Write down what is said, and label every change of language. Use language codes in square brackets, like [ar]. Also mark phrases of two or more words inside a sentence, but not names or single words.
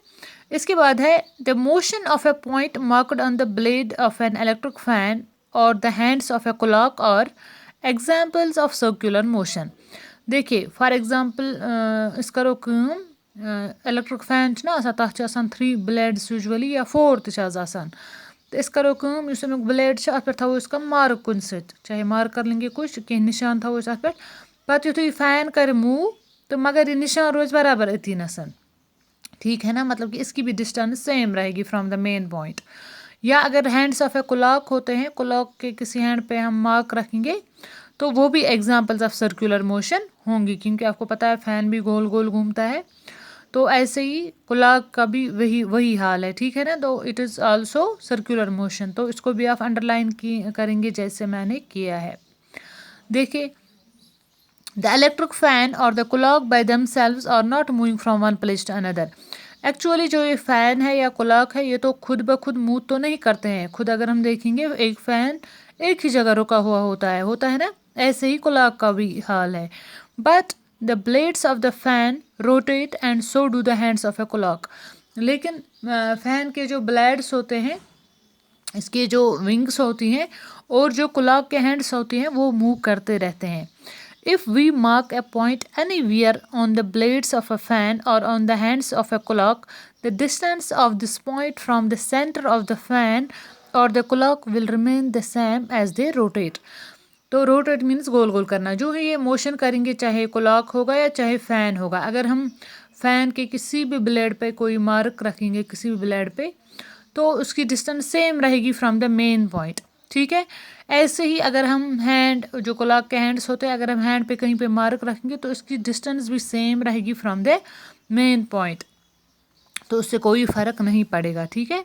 [hi] इसके बाद है [en] the motion of a point marked on the blade of an electric fan or the hands of a clock or examples of circular motion. [ks] देखिए, [en] for example [ks] करो कम [en] electric fan [ks] ना आसान, तथ 3 [en] blades usually [ks] या 4 तसान। तो इस करो कम, इस ब्लेड पे थो इस मार्क कुन सत, [hi] चाहे मार्क कर लेंगे [ks] कुछ कह निशान थो अत पे, पत यु फैन कर मूव तो मगर ये निशान रोज बराबर अति नसन, [hi] ठीक है ना। मतलब कि इसकी भी [en] distance same [hi] रहेगी [en] from the main point. [hi] या अगर [en] hands of a clock [hi] होते हैं, क्लॉक के किसी हैंड पे हम मार्क रखेंगे तो वो भी [en] examples of circular motion [hi] होंगी, क्योंकि आपको पता है फैन भी गोल गोल घूमता है। तो ऐसे ही क्लॉक का भी वही हाल है, ठीक है ना। तो [en] it is also circular motion. [hi] तो इसको भी आप अंडरलाइन करेंगे जैसे मैंने किया है। देखिए, [en] The electric fan or the clock by themselves are not moving from one place to another. [hi] एक्चुअली जो ये फ़ैन है या क्लॉक है ये तो खुद ब खुद मूव तो नहीं करते हैं। खुद अगर हम देखेंगे एक फ़ैन एक ही जगह रुका हुआ होता है ना। ऐसे ही क्लॉक का भी हाल है। [en] but the blades of the fan rotate and so do the hands of a clock. [hi] लेकिन फ़ैन के जो ब्लेड्स होते हैं, इसके जो विंग्स होती हैं और जो क्लॉक के हैंड्स होती हैं वो मूव करते रहते हैं। [en] If we mark a point anywhere on the blades of a fan or on the hands of a clock, the distance of this point from the center of the fan or the clock will remain the same as they rotate. [hi] तो [en] rotate means [hi] गोल गोल करना। जो है ये मोशन करेंगे, चाहे क्लॉक होगा या चाहे फ़ैन होगा, अगर हम फ़ैन के किसी भी ब्लेड पे कोई मार्क रखेंगे किसी भी ब्लेड पे, तो उसकी [en] distance same [hi] रहेगी [en] from the main point, [hi] ठीक है। ऐसे ही अगर हम हैंड, जो क्लॉक के हैंड्स होते हैं, अगर हम हैंड पे कहीं पे मार्क रखेंगे तो इसकी [en] distance भी same [hi] रहेगी [en] from the main point, [hi] तो उससे कोई फ़र्क नहीं पड़ेगा, ठीक है।